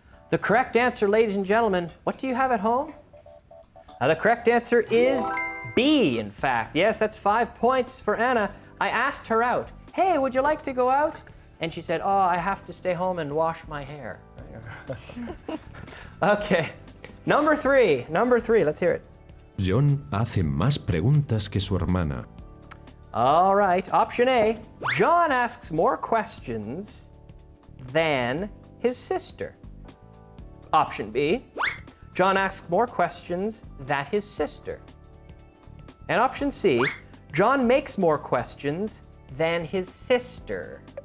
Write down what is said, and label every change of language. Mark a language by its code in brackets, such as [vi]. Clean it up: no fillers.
[en] The correct answer, ladies and gentlemen, what do you have at home? The correct answer is B, in fact. Yes, that's 5 points for Anna. I asked her out. Hey, would you like to go out? And she said, oh, I have to stay home and wash my hair. Okay. Number three, let's hear it. [es] John hace más preguntas que su hermana. [en] All right, option A. John asks more questions than his sister. Option B. John asks more questions than his sister. And option C. John makes more questions than his sister.